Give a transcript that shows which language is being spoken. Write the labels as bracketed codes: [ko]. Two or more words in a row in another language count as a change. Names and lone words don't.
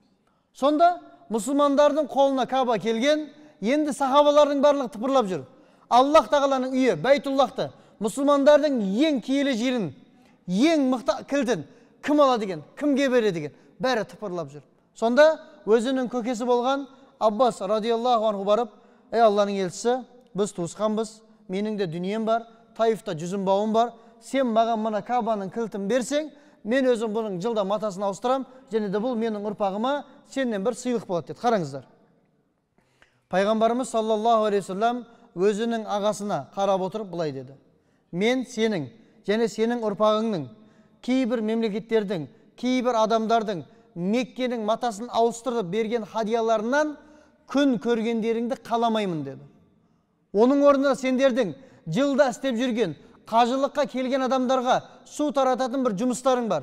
[kk] Сонда мұсылмандардың қолына Каба келген, енді сахабалардың барлығы тыпырлап жүр. Аллах Тағаланың үйі, Бәйтуллахты, мұсылмандардың ең киелі жерін, ең мықты кілтін кім алады деген, кімге береді деген, бәрі тыпырлап жүр. Сонда өзінің көкесі болған Аббас [ar] رضي الله عنه [kk] барып, ей Алланың елшісі, біз туысқанбыз, менің де дүнием бар, Таифта жүзім бауым бар, сен маған мына Кабаның кілтін берсең, мен өзім бұның жылда матасын ауыстырам, және де бұл менің ұрпағыма сенен бір сыйлық болады деді. Қараңыздар. Пайғамбарымыз [ar] صلى الله عليه وسلم [kk] өзінің ағасына қарап отырып былай деді. Мен сенің және сенің ұрпағыңның кейбір мемлекеттердің, кейбір адамдардың Меккенің матасын ауыстырып берген хадияларынан күн көргендеріңді қаламаймын деді. Оның орнына сендердің жылда істеп жүрген, қажылыққа келген адамдарға су тарататын бір жұмыстарың бар.